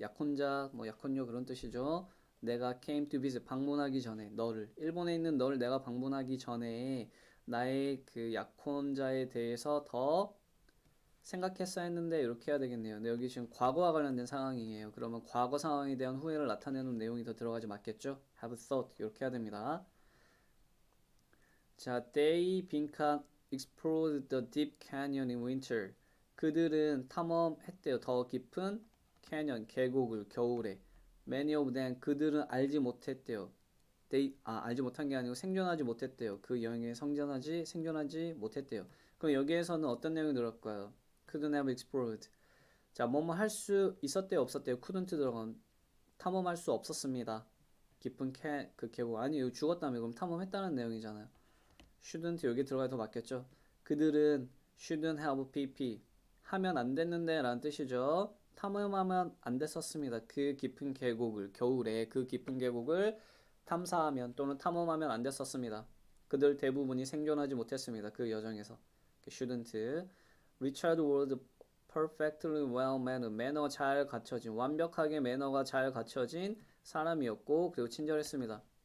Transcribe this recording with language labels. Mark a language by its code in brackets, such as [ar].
[ko] 약혼자, 약혼녀 그런 뜻이죠. 내가 [en] came to visit [ko] 방문하기 전에 너를 일본에 있는 너를 내가 방문하기 전에 나의 그 약혼자에 대해서 더 생각했어 했는데 이렇게 해야 되겠네요. 근데 여기 지금 과거와 관련된 상황이에요. 그러면 과거 상황에 대한 후회를 나타내는 내용이 더 들어가지 맞겠죠? [en] have thought [ko] 이렇게 해야 됩니다. [en] 자, they 빈칸 explored the deep canyon in winter. [ko] 그들은 탐험했대요. 더 깊은 캐년 계곡을 겨울에. [en] Many of them [ko] 그들은 알지 못했대요. 알지 못한 게 아니고 생존하지 못했대요. 그 여행에 생존하지 못했대요. 그럼 여기에서는 어떤 내용이 들어갈까요? [en] couldn't have explored. [ko] 자, 뭐뭐 할 수 있었대요, 없었대요? couldn't 들어간 탐험할 수 없었습니다. 깊은 그 계곡 아니에요. 죽었다며 그럼 탐험했다는 내용이잖아요. shouldn't 여기 들어가야 더 맞겠죠? 그들은 [en] shouldn't have pp [ko] 하면 안 됐는데 라는 뜻이죠. 탐험하면 안 됐었습니다. 그 깊은 계곡을 겨울에 그 깊은 계곡을 탐사하면 또는 탐험하면 안 됐었습니다. 그들 대부분이 생존하지 못했습니다. 그 여정에서. shouldn't. [en] Richard was perfectly well mannered. [ko] 매너 잘 갖춰진 완벽하게 매너가 잘 갖춰진 사람이었고 그리고 친절했습니다.